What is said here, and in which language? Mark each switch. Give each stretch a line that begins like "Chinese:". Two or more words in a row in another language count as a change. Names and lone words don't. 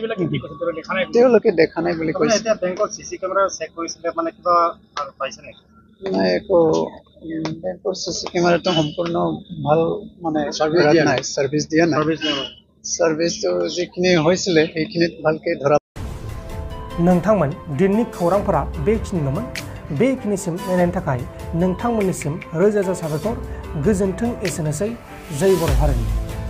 Assamese: তেওঁলোকে দেখা নাই বুলি কৈছে। নাই একো বেংকৰ
English: CC camera
Assamese: সম্পূৰ্ণ ভাল মানে সাৰ্ভিস দিয়া নাই সাৰ্ভিসটো যিখিনি হৈছিলে সেইখিনিত ভালকে ধৰা
Bodo: नोंथांमोन दिननि खौरांफोरा बेखिनिल'मोन बेखिनिसिम नायनायनि थाखाय नोंथांमोननिसिम रोजा रोजा साबायखर गोजोन्थों एसेनोसै जय बर' हारिनि